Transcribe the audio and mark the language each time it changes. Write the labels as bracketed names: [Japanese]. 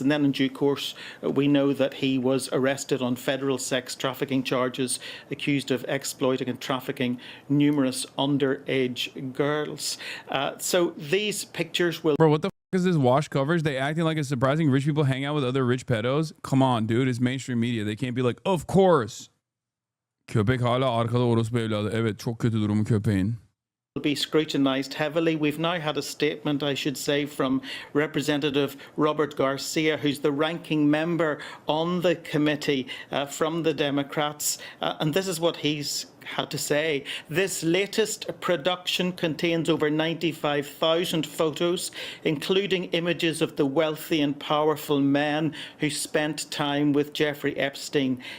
[English] And then in due course, we know that he was arrested on federal sex trafficking charges, accused of exploiting and trafficking numerous underage girls. So these pictures will... Bro, what the is this wash coverage? They acting like it's surprising rich people hang out with other rich pedos? Come on, dude. It's mainstream media. They can't be like, of course. [Turkish] Köpek hala arkada orospu evladı. Evet, çok kötü durumu köpeğin. [English] Will be scrutinised heavily. We've now had a statement, I should say, from Representative Robert Garcia, who's the ranking member on the committee from the Democrats. And this is what he's had to say. This latest production contains over 95,000 photos, including images of the wealthy and powerful men who spent time with Jeffrey Epstein.